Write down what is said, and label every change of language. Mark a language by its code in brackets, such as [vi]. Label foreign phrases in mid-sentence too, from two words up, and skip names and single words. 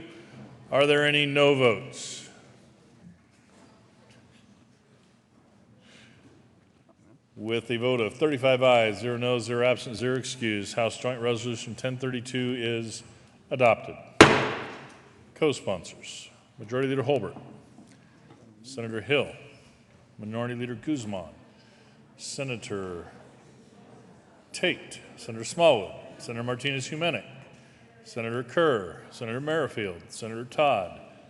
[en] Are there any no votes? With a vote of 35 ayes, 0 noes, 0 absent, 0 excused, House Joint Resolution 1032 is adopted. Co-sponsors, Majority Leader Holbert, Senator Hill, Minority Leader Guzman, Senator Tate, Senator Smallwood, Senator Martinez-Humenick, Senator Kerr, Senator Merrifield, Senator Todd,